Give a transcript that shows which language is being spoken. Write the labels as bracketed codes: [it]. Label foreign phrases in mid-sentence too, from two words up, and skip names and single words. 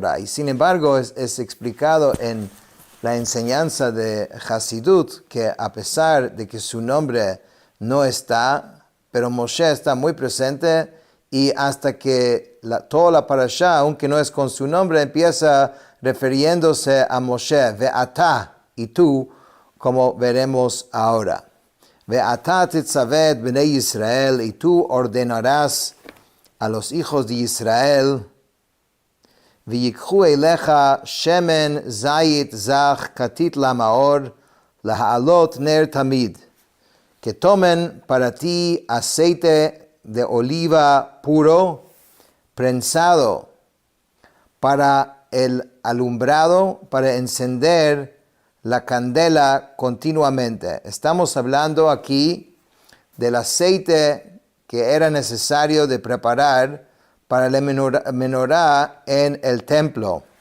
[es] Y sin embargo, es explicado en la enseñanza de Hasidut, que a pesar de que su nombre no está, pero Moshe está muy presente, y hasta que toda la parashá, aunque no es con su nombre, empieza refiriéndose a Moshe, Ve'atá, y tú, como veremos ahora. [he] ואתה תצוה את בני ישראל, [es] y tú ordenarás a los hijos de Israel, [he] ויקחו אליך שמן זית זך כתית למאור, להעלות נר תמיד, [es] que tomen para ti aceite de oliva puro, prensado para el alumbrado, para encender la candela continuamente. Estamos hablando aquí del aceite que era necesario de preparar para la menorá en el templo.